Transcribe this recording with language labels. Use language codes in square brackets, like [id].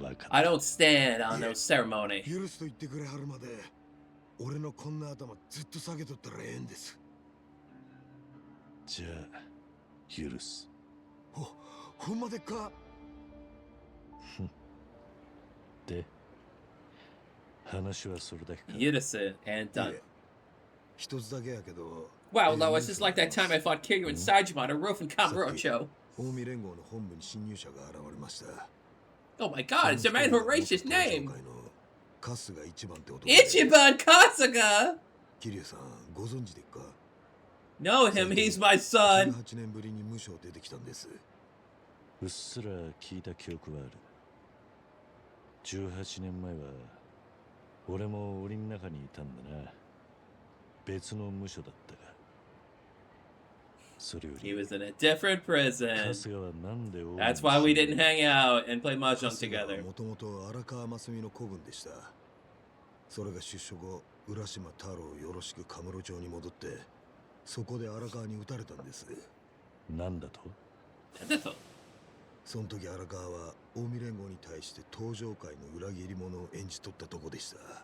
[en] I don't stand on no ceremony. [ja] 許すと言ってくれはるまで、俺のこんな頭ずっと下げとったらええんです。じゃあ許す。ほんまでっか。で、話はそれだけか。許す [en] and done. [ja] 一つだけやけど。 [en] Wow, Lois, it's like that time I fought Kiryu and Saejima on a roof in Kamurocho. [ja] 近江連合の本部に侵入者が現れました。 [en] Oh my god, it's a man who erased his name! [ja] 春日一番って男。 [en] Ichiban Kasuga! [ja] 桐生さん、ご存知でっか。 [en] Know him, he's my son! [ja] 18年ぶりに無償出てきたんです。うっすら聞いた記憶はある。18年前は俺も檻の中にいたんだな。別の無所だったが。それより [en] He was in a different prison. [ja] 春日はなんで [en] That's why we didn't hang out and play mahjong [ja] 春日 [en] together. [ja] はもともと荒川真澄の子分でした。それが出所後、浦島太郎よろしくカムロ町に戻って、そこで荒川に撃たれたんです。なんだと？その時荒川は近江連合に対して東上界の裏切り者を演じ取ったとこでした。